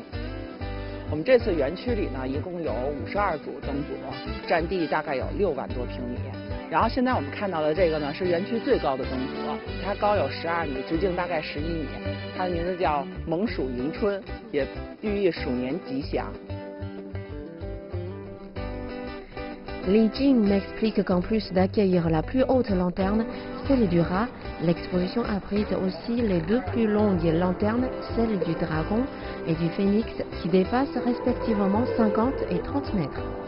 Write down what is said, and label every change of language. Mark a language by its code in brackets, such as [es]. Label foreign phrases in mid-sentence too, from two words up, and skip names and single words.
[zh] 我们这次园区里呢，一共有52组灯组，占地大概有6万多平米。然后现在我们看到的这个呢，是园区最高的灯组，它高有12米，直径大概11米。它的名字叫蒙鼠迎春，也寓意鼠年吉祥。 [fr] Li Jing m'explique qu'en plus d'accueillir la plus haute lanterne, celle du rat, l'exposition abrite aussi les deux plus longues lanternes, celle du dragon et du phénix, qui dépassent respectivement 50 et 30 mètres.